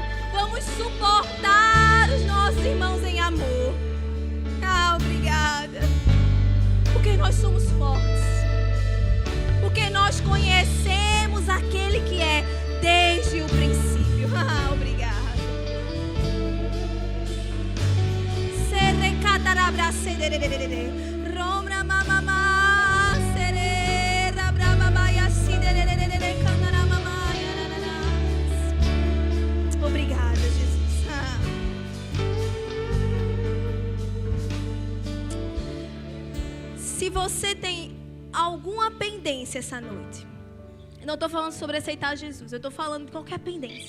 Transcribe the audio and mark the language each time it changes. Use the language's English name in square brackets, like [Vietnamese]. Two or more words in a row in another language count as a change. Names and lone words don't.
[Portuguese] Vamos suportar os nossos irmãos em amor. Obrigada. Porque nós somos fortes. Porque nós conhecemos aquele que é desde o princípio. Obrigada. Romra mamama serera brababaya sidererere canara mamaya. Obrigada, Jesus. Se você tem alguma pendência essa noite, Não estou falando sobre aceitar Jesus. Eu estou falando de qualquer pendência.